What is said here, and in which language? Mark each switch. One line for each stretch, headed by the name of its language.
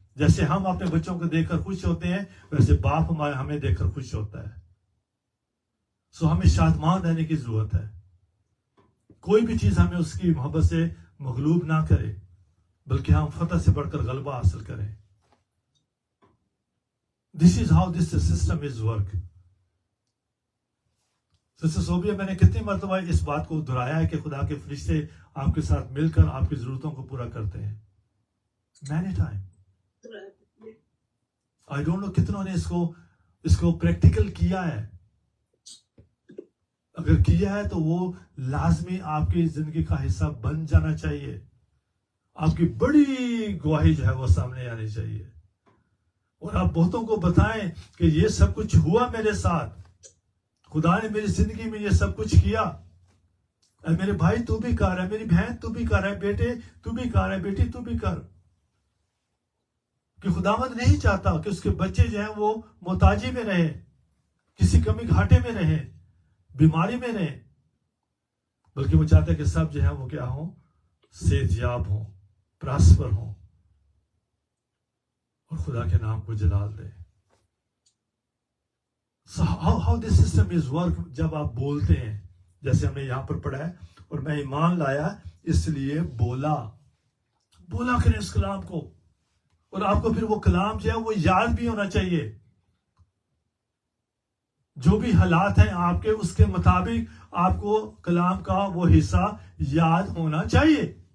Urdu: جیسے ہم اپنے بچوں کو دیکھ کر خوش ہوتے ہیں ویسے باپ ہمیں دیکھ کر خوش ہوتا ہے. سو ہمیں شادمان رہنے کی ضرورت ہے. کوئی بھی چیز ہمیں اس کی محبت سے مغلوب نہ کرے بلکہ ہم فتح سے بڑھ کر غلبہ حاصل کریں.
English: This is how this system is work.
Urdu: Sister Sobia میں نے کتنی مرتبہ اس بات کو دہرایا ہے کہ خدا کے فرشتے آپ کے ساتھ مل کر آپ کی ضرورتوں کو پورا کرتے ہیں.
English: Many time. I don't know
Urdu: کتنوں نے اس کو پریکٹیکل کیا ہے. اگر کیا ہے تو وہ لازمی آپ کی زندگی کا حصہ بن جانا چاہیے. آپ کی بڑی گواہی جو ہے وہ سامنے آنی چاہیے اور آپ بہتوں کو بتائیں کہ یہ سب کچھ ہوا میرے ساتھ. خدا نے میری زندگی میں یہ سب کچھ کیا. اے میرے بھائی تو بھی کر رہا ہے, میری بہن تو بھی کر رہا ہے, بیٹے تو بھی کر رہا ہے, بیٹی تو بھی کر. کہ خداوند نہیں چاہتا کہ اس کے بچے جو ہیں وہ محتاجی میں رہیں, کسی کمی گھاٹے میں رہیں, بیماری میں رہیں, بلکہ وہ چاہتا ہے کہ سب جو ہیں وہ کیا ہوں, صحت یاب ہوں, پراسپر ہوں اور خدا کے نام کو جلال دے.
English: So how this system is work.
Urdu: جب آپ بولتے ہیں جیسے ہم نے یہاں پر پڑھا ہے, اور میں ایمان لایا اس لیے بولا کریں اس کلام کو, اور آپ کو پھر وہ کلام جو ہے وہ یاد بھی ہونا چاہیے. جو بھی حالات ہیں آپ کے اس کے مطابق آپ کو کلام کا وہ حصہ یاد ہونا چاہیے.